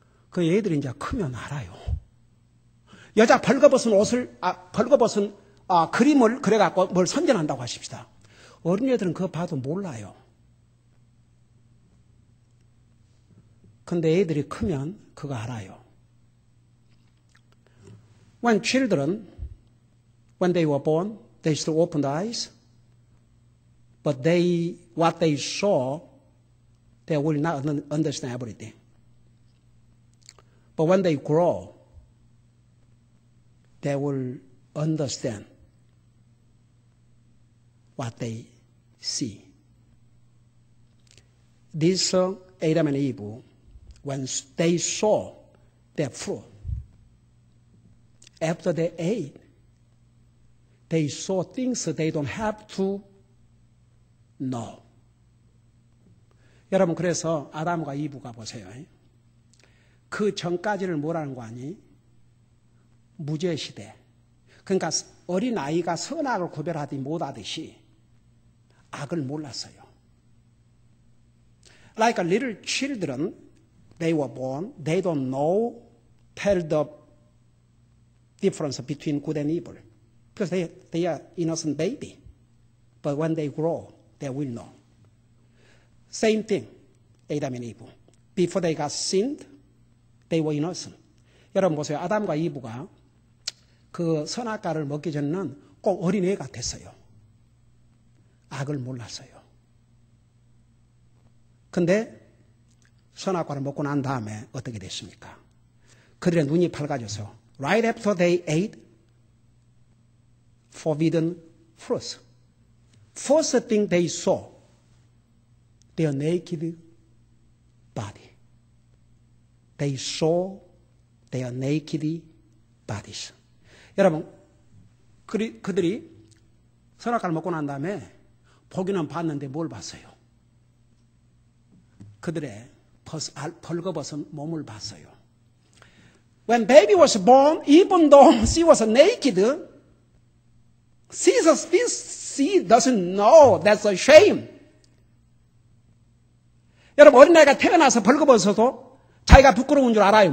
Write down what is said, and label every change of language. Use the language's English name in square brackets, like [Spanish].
[Korean] 그 애들이 이제 크면 알아요. 여자 벌거벗은 그림을 그려갖고 뭘 선전한다고 하십시다. 어린애들은 그거 봐도 몰라요. 근데 애들이 크면 그거 알아요. [English] When children, when they were born, they still opened eyes, but what they saw, they will not understand everything. But when they grow, they will understand what they see. This Adam and Eve, when they saw their fruit, after they ate, they saw things they don't have to know. [Korean] 여러분, 그래서 아담과 이브가 보세요. 그 전까지를 뭐라는 거 아니? 무죄시대. 그러니까 어린아이가 선악을 구별하지 못하듯이 악을 몰랐어요. [English] Like little children, they were born, they don't know, tell the difference between good and evil. Because they are innocent baby. But when they grow, they will know. Same thing, Adam and Eve. Before they got sinned, they were innocent. [Korean] 여러분 보세요. 아담과 이브가 그 선악과를 먹기 전에는 꼭 어린애 같았어요. 악을 몰랐어요. 근데 선악과를 먹고 난 다음에 어떻게 됐습니까? 그들의 눈이 밝아져서 [English] right after they ate forbidden fruits, first thing they saw, their naked body. They saw their naked bodies. [Korean] 여러분, 그들이 선악과를 먹고 난 다음에 보기는 봤는데 뭘 봤어요? 그들의 벌거벗은 몸을 봤어요. [English] When baby was born, even though she was naked, she doesn't know that's a shame. [Korean] 여러분, 어린아이가 태어나서 벌거벗어도 자기가 부끄러운 줄 알아요?